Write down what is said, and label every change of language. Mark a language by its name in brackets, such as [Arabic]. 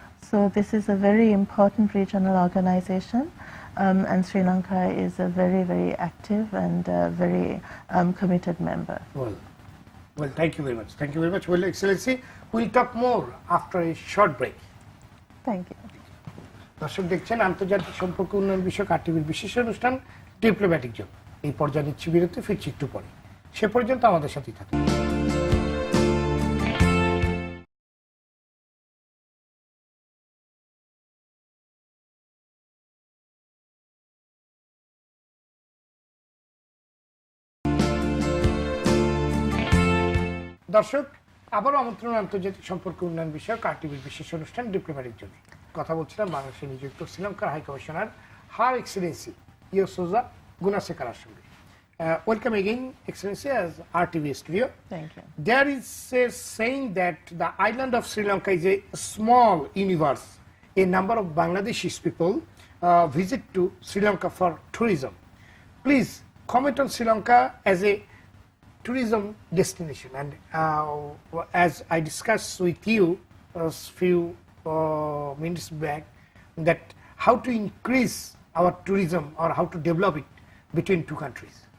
[English] So this is a very important regional organization, and Sri Lanka is a very, very active and very committed member. Well, thank you very much. Thank you very much. Well, Excellency, we'll talk more after a short break. Thank you. [Bangla] দর্শক দেখছেন আন্তর্জাতিক সম্পর্ক উন্নয়ন বিষয়ক আরটিভির বিশেষ অনুষ্ঠান diplomatic zone. এই পর্যায়ে নিচ্ছি বিরতি, ফিরছি একটু পরে। সে পর্যন্ত আমাদের সাথেই থাকুন। দর্শক, আবারও আমন্ত্রণ আন্তর্জাতিক সম্পর্ক উন্নয়ন বিষয়ক আরটিভির বিশেষ অনুষ্ঠান ডিপ্লোম্যাটিক জোনে। কথা বলছিলাম বাংলাদেশে নিযুক্ত শ্রীলঙ্কার হাই কমিশনার হার এক্সেলেন্সি ইয়োসোজা গুনাসেকারার সঙ্গে। [English] Welcome again, Excellency, as RTV studio. Thank you. There is a saying that the island of Sri Lanka is a small universe. A number of Bangladeshi people visit to Sri Lanka for tourism. Please comment on Sri Lanka as a tourism destination, and as I discussed with you a few minutes back, that how to increase our tourism or how to develop it between two countries.